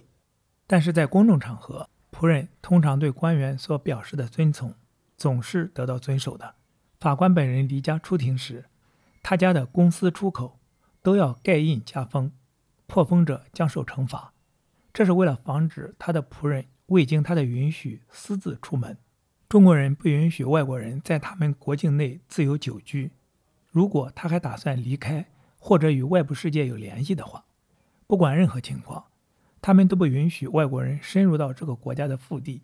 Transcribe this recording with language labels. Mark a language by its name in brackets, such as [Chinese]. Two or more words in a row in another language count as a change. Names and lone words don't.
[Chinese] 但是在公众场合，僕人通常對官員所表示的遵从總是得到遵守的。法官本人離家出庭時，他家的公司出口都要蓋印加封，破封者將受懲罰。這是為了防止他的僕人未經他的允許私自出門。中國人不允許外國人在他們國境內自由久居，如果他還打算離開或者與外部世界有聯繫的話，不管任何情況，他們都不允許外國人深入到這個國家的腹地。